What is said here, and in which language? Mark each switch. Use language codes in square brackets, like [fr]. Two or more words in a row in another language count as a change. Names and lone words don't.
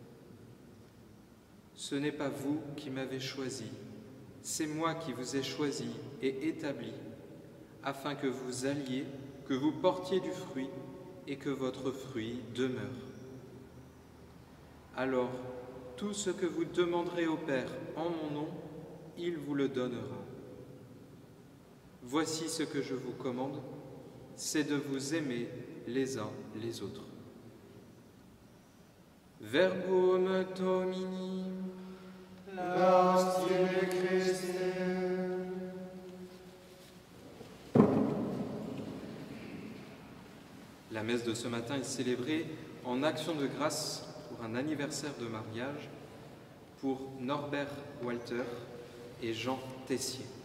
[fr] Ce n'est pas vous qui m'avez choisi, c'est moi qui vous ai choisi et établi, afin que vous alliez, que vous portiez du fruit et que votre fruit demeure. Alors, tout ce que vous demanderez au Père en mon nom, il vous le donnera. Voici ce que je vous commande, c'est de vous aimer les uns les autres. [la] Verbum Domini. Laus tibi Christe. [fr] La messe de ce matin est célébrée en action de grâce pour un anniversaire de mariage pour Norbert Walter et Jean Tessier.